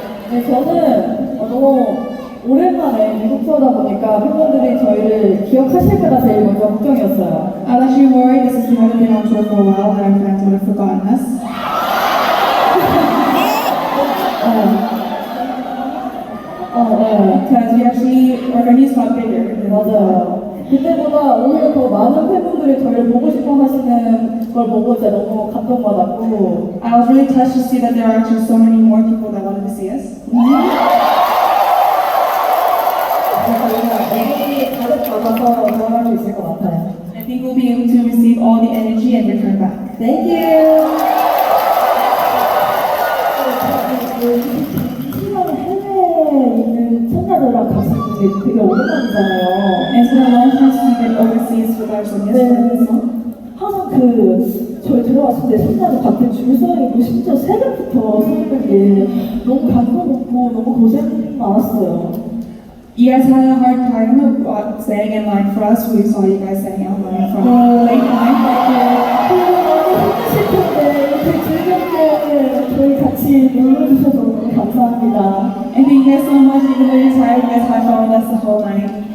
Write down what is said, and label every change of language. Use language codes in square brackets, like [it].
[ko] 네, 저는 너무 오랜만에 미국 투어다 보니까 팬분들이 저희를 기억하실까가 제일 먼저 걱정이었어요. [en] I was actually worried this is not been on tour for a while and our fans would have forgotten us. Because we actually, our venues got bigger. [ko] 맞아요. 그때보다 오히려 더 많은 팬분들이 저희를 보고 싶어 하시는 걸 보고 진짜 너무 감동받았고 [en] I was really touched to see that there are actually so many more people that wanted to see us. [ko] 저희가 에너지 가득 받아서 돌아갈 수 있을 것 같아요. [en] I think we'll be able to receive all the energy and return back. Thank you. [ko] 해외에 있는 청자들랑 가수분들이 되게 오랜만이잖아요. [en] And it's been a long time since we've been overseas with our seniors. [ko] 항상 저희 들어왔을 때 손자도 밖에 줄 서 있고 심지어 새벽부터 서 있는 게 너무 감동받고 너무 고생 많았어요. [en] You guys had a hard time of staying in line for us. We saw you guys staying in line from late night. [ko] 너무 힘드실 텐데 이렇게 즐겁게 저희 같이 놀러주셔서 너무 감사합니다. [en] And thank you guys so much. Even though you're tired, you guys had fun with us the whole night.